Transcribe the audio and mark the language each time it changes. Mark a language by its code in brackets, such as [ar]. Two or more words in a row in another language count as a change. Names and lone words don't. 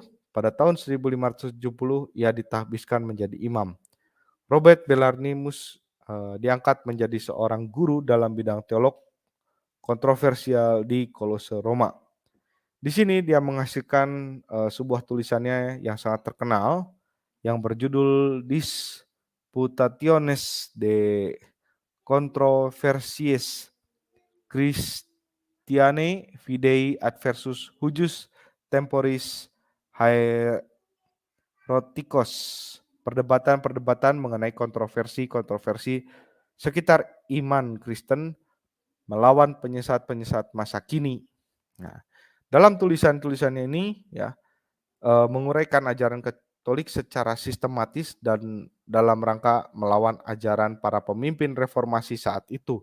[id] Pada tahun 1570 ia ditahbiskan menjadi imam. Robert Bellarminus diangkat menjadi seorang guru dalam bidang teolog kontroversial di Kolose Roma. Di sini dia menghasilkan sebuah tulisannya yang sangat terkenal yang berjudul Disputationes de Controversies Christianae Fidei adversus Hujus Temporis Haerotikos. Perdebatan-perdebatan mengenai kontroversi-kontroversi sekitar iman Kristen melawan penyesat-penyesat masa kini. Nah, dalam tulisan-tulisannya ini ya menguraikan ajaran Katolik secara sistematis dan dalam rangka melawan ajaran para pemimpin reformasi saat itu.